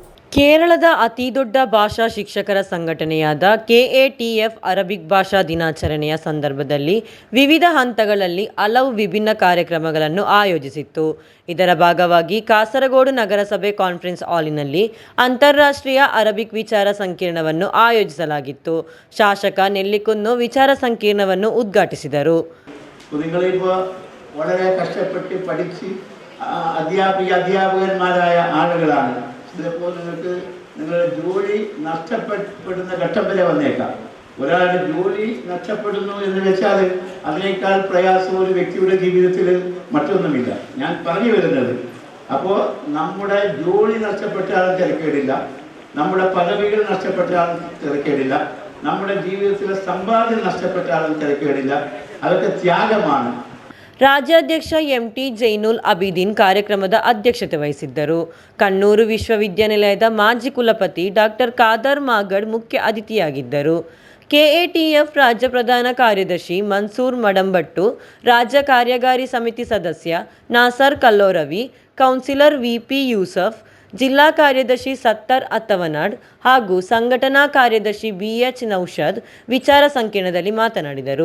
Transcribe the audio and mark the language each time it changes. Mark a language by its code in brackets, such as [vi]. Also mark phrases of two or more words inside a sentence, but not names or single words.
[kn] ಕೇರಳದ ಅತಿದೊಡ್ಡ ಭಾಷಾ ಶಿಕ್ಷಕರ ಸಂಘಟನೆಯಾದ ಕೆಎಟಿಎಫ್ ಅರಬಿಕ್ ಭಾಷಾ ದಿನಾಚರಣೆಯ ಸಂದರ್ಭದಲ್ಲಿ ವಿವಿಧ ಹಂತಗಳಲ್ಲಿ ಹಲವು ವಿಭಿನ್ನ ಕಾರ್ಯಕ್ರಮಗಳನ್ನು ಆಯೋಜಿಸಿತ್ತು. ಇದರ ಭಾಗವಾಗಿ ಕಾಸರಗೋಡು ನಗರಸಭೆ ಕಾನ್ಫರೆನ್ಸ್ ಹಾಲಿನಲ್ಲಿ ಅಂತಾರಾಷ್ಟ್ರೀಯ ಅರಬಿಕ್ ವಿಚಾರ ಸಂಕಿರಣವನ್ನು ಆಯೋಜಿಸಲಾಗಿತ್ತು. ಶಾಸಕ ನೆಲ್ಲಿಕುನ್ನು ವಿಚಾರ ಸಂಕಿರಣವನ್ನು ಉದ್ಘಾಟಿಸಿದರು. [ml] വളരെ കഷ്ടപ്പെട്ട് പഠിച്ച് അധ്യാപകന്മാരായ ആളുകളാണ്. ചിലപ്പോൾ നിങ്ങളുടെ ജോലി നഷ്ടപ്പെടുന്ന ഘട്ടം വരെ വന്നേക്കാം. ഒരാളുടെ ജോലി നഷ്ടപ്പെടുന്നു എന്ന് വെച്ചാൽ അതിനേക്കാൾ പ്രയാസം ഒരു വ്യക്തിയുടെ ജീവിതത്തിൽ മറ്റൊന്നുമില്ല. ഞാൻ പറഞ്ഞു വരുന്നത്, അപ്പോൾ നമ്മുടെ ജോലി നഷ്ടപ്പെട്ടാലും തിരക്കേടില്ല, നമ്മുടെ പദവികൾ നഷ്ടപ്പെട്ടാലും തിരക്കേടില്ല, നമ്മുടെ ജീവിതത്തിലെ സമ്പാദ്യം നഷ്ടപ്പെട്ടാലും തിരക്കേടില്ല. അതൊക്കെ ത്യാഗമാണ്. [kn] ರಾಜ್ಯಾಧ್ಯಕ್ಷ ಎಂಟಿ ಜೈನುಲ್ ಅಬಿದೀನ್ ಕಾರ್ಯಕ್ರಮದ ಅಧ್ಯಕ್ಷತೆ ವಹಿಸಿದ್ದರು. ಕಣ್ಣೂರು ವಿಶ್ವವಿದ್ಯಾನಿಲಯದ ಮಾಜಿ ಕುಲಪತಿ ಡಾಕ್ಟರ್ ಖಾದರ್ ಮಾಗಡ್ ಮುಖ್ಯ ಅತಿಥಿಯಾಗಿದ್ದರು. ಕೆಎಟಿಎಫ್ ರಾಜ್ಯ ಪ್ರಧಾನ ಕಾರ್ಯದರ್ಶಿ ಮನ್ಸೂರ್ ಮಡಂಬಟ್ಟು, ರಾಜ್ಯ ಕಾರ್ಯಕಾರಿ ಸಮಿತಿ ಸದಸ್ಯ ನಾಸರ್ ಕಲ್ಲೋರವಿ, ಕೌನ್ಸಿಲರ್ ವಿಪಿ ಯೂಸಫ್, ಜಿಲ್ಲಾ ಕಾರ್ಯದರ್ಶಿ ಸತ್ತರ್ ಅತ್ತವನಾಡ್ ಹಾಗೂ ಸಂಘಟನಾ ಕಾರ್ಯದರ್ಶಿ ಬಿಎಚ್ ನೌಷದ್ ವಿಚಾರ ಸಂಕಿರಣದಲ್ಲಿ ಮಾತನಾಡಿದರು.